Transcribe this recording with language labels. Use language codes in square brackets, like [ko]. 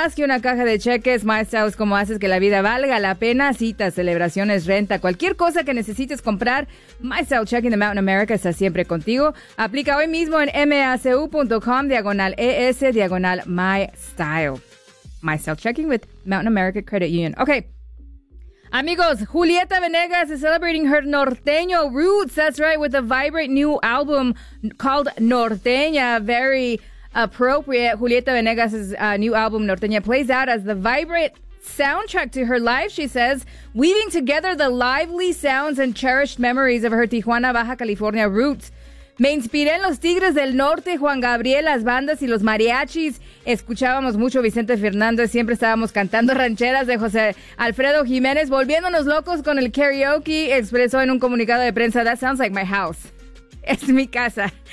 [es] Más que una caja de cheques, MyStyle es como haces que la vida valga la pena. Citas, celebraciones, renta, cualquier cosa que necesites comprar, MyStyle Checking, the Mountain America está siempre contigo. Aplica hoy mismo en macu.com/es/MyStyle. [en] MyStyle Checking with Mountain America Credit Union. Okay. Amigos, Julieta Venegas is celebrating her Norteño roots, that's right, with a vibrant new album called Norteña, very appropriate. Julieta Venegas' new album, Norteña, plays out as the vibrant soundtrack to her life, she says, weaving together the lively sounds and cherished memories of her Tijuana, Baja California roots. [es] Me inspiré en los Tigres del Norte, Juan Gabriel, las bandas y los mariachis. Escuchábamos mucho Vicente Fernández, siempre estábamos cantando rancheras de José Alfredo Jiménez, volviéndonos locos con el karaoke, expresó en un comunicado de prensa. [en] That sounds like my house. [es] Es mi casa.